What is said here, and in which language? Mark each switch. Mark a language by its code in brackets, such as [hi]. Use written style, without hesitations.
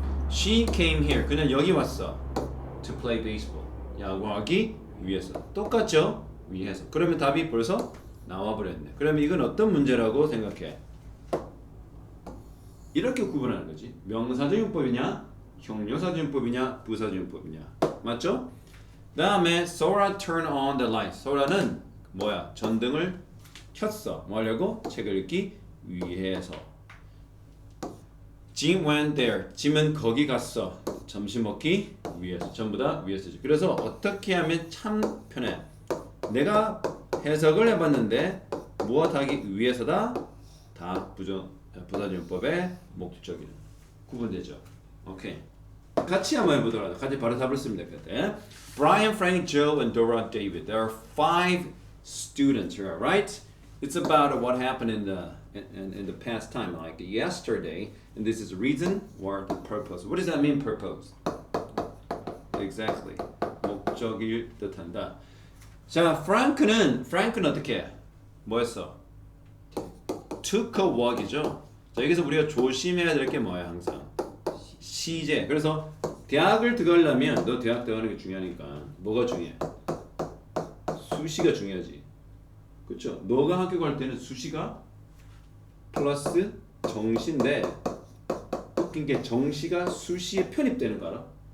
[en] She came here. [ko] 그는 여기 왔어. [en] To play baseball. [ko] 야구하기 위해서. 똑같죠? 위해서. 그러면 답이 벌써 나와버렸네. 그러면 이건 어떤 문제라고 생각해? 이렇게 구분하는 거지. 명사적 용법이냐, 형용사적 용법이냐, 부사적 용법이냐. 맞죠? 다음에 [en] Sora turn on the light. [ko] 소라는 뭐야? 전등을 켰어. 뭐 하려고? 책을 읽기 위해서. [en] Jim went there. [ko] 짐은 거기 갔어. 점심 먹기 위해서. 전부 다 위해서지. 그래서 어떻게 하면 참 편해. 내가 해석을 해봤는데 무엇하기 위해서다? 다 부사적용법의 목적이 구분되죠. 오케이. 같이 한번 해보도록 하죠. 같이 바로 답을 쓰면 될 것 같아. [en] Brian, Frank, Joe, and Dora, David. There are 5 students here, right? It's about what happened in the past time, like yesterday. And this is the reason or the purpose. What does that mean, purpose? Exactly. [ko] 목적일 듯한다. 자, 프랑크는 어떻게 해? 뭐였어? [en] took a walk이죠. [ko] 자, 여기서 우리가 조심해야 될 게 뭐야, 항상? 시제. 그래서 대학을 들어가려면 너 대학 들어가는 게 중요하니까 뭐가 중요해? 수시가 중요하지. 그렇죠? 너가 학교 갈 때는 수시가 플러스 정시인데 웃긴 게 정시가 수시에 편입되는 거 알아?